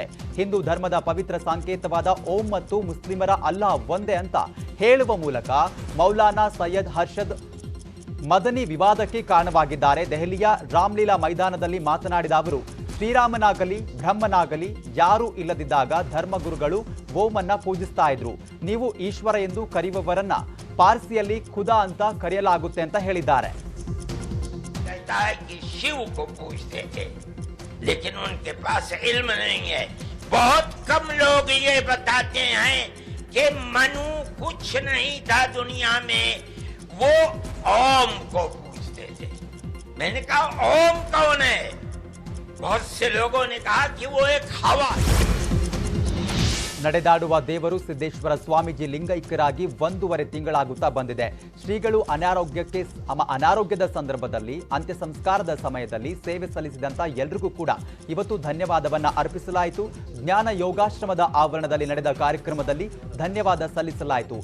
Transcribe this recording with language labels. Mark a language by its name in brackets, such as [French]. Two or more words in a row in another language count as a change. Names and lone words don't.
[Kannada] ಹಿಂದೂ ಧರ್ಮದ ಪವಿತ್ರ ಸಂಕೇತವಾದ ಓಂ ಮತ್ತು ಮುಸ್ಲಿಮರ ಅಲ್ಲಾ ಒಂದೇ ಅಂತ ಹೇಳುವ ಮೂಲಕ ಮೌಲಾನಾ ಸೈಯದ್ ಹರ್ಷದ್ ಮದನಿ ವಿವಾದಕ್ಕೆ ಕಾರಣವಾಗಿದ್ದಾರೆ. ದೆಹಲಿಯ ರಾಮ್ಲೀಲಾ ಮೈದಾನದಲ್ಲಿ ಮಾತನಾಡಿದ ಅವರು, ಶ್ರೀರಾಮನಾಗಲಿ ಬ್ರಹ್ಮನಾಗಲಿ ಯಾರೂ ಇಲ್ಲದಿದ್ದಾಗ ಧರ್ಮಗುರುಗಳು ಓಮನ್ನ ಪೂಜಿಸ್ತಾ ಇದ್ರು. ನೀವು ಈಶ್ವರ ಎಂದು ಕರೆಯುವವರನ್ನ ಪಾರ್ಸಿಯಲ್ಲಿ ಖುದಾ ಅಂತ ಕರೆಯಲಾಗುತ್ತೆ ಅಂತ ಹೇಳಿದ್ದಾರೆ. [Hindi] कि शिव को पूछते थे, लेकिन उनके पास इल्म नहीं है. बहुत कम लोग ये बताते हैं कि मनु कुछ नहीं था दुनिया में, वो ओम को पूछते थे. मैंने कहा ओम कौन है? बहुत से लोगों ने कहा कि वो एक हवा. [Kannada] ನಡೆದಾಡುವ ದೇವರು ಸಿದ್ದೇಶ್ವರ ಸ್ವಾಮೀಜಿ ಲಿಂಗೈಕ್ಯರಾಗಿ 1.5 ತಿಂಗಳಾಗುತ್ತಾ ಬಂದಿದೆ. ಶ್ರೀಗಳು ಅನಾರೋಗ್ಯದ ಸಂದರ್ಭದಲ್ಲಿ ಅಂತ್ಯ ಸಂಸ್ಕಾರದ ಸಮಯದಲ್ಲಿ ಸೇವೆ ಸಲ್ಲಿಸಿದಂತ ಎಲ್ಲರಿಗೂ ಕೂಡ ಇವತ್ತು ಧನ್ಯವಾದವನ್ನ ಅರ್ಪಿಸಲಾಯಿತು. ಜ್ಞಾನ ಯೋಗಾಶ್ರಮದ ಆವರಣದಲ್ಲಿ ನಡೆದ ಕಾರ್ಯಕ್ರಮದಲ್ಲಿ ಧನ್ಯವಾದ ಸಲ್ಲಿಸಲಾಯಿತು.